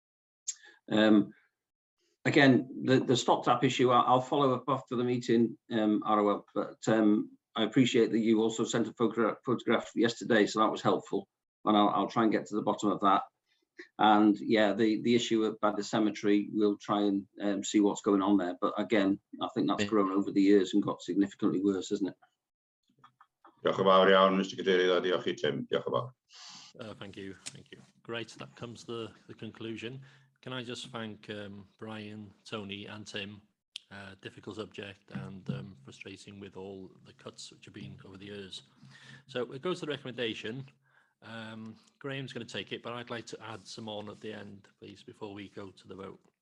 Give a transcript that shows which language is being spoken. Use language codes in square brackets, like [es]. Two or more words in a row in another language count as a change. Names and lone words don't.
[en] Again, the stop tap issue, I'll follow up after the meeting, ROL, but I appreciate that you also sent a photograph yesterday, so that was helpful. And I'll try and get to the bottom of that. And yeah, the issue about the cemetery, we'll try and see what's going on there. But again, I think that's grown over the years and got significantly worse, isn't it? [cy] Diolch yn fawr iawn, Mr Cadeirydd, a diolch i Tim. Diolch yn fawr. [en] Thank you. Great, that comes the conclusion. Can I just thank Brian, Tony and Tim. Difficult subject and frustrating with all the cuts which have been over the years. So it goes to the recommendation. Graham's going to take it, but I'd like to add some on at the end, please, before we go to the vote.